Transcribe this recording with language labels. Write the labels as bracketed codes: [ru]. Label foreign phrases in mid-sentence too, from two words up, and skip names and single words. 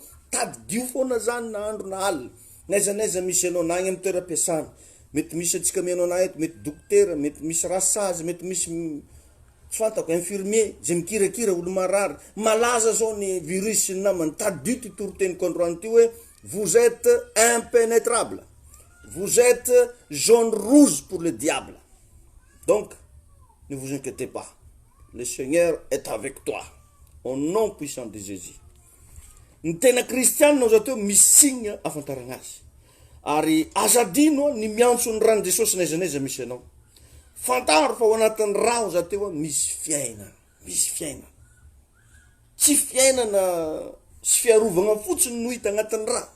[mg] Tady dio foana zany na andro na alina. Naiza naiza misy anao na agny amin'ny toeram-piasana, mety misy atsika mianao na eto, mety dokotera, mety misy rasazy, mety misy tsy fantako infirmier, zay mikirakira olo marary, malaza zao ny virus sy ny namany, tady dio ty toro-teniko androany ty hoe [fr] vous êtes impénétrable, vous êtes jaune rouge pour le diable. Donc ne vous inquiétez pas, le Seigneur est avec toi au nom puissant de Jésus. [mg] Ny tena kristianina zao teo misy signe afantarana azy, ary azadino ny miantso ny rano Jesosy naiza naiza misy anao, fantaro fa ao anatin'ny rao za teo misy fiainana, misy fiainana. Tsy fiainana sy fiarovana fotsiny no hita agnatin'ny raha.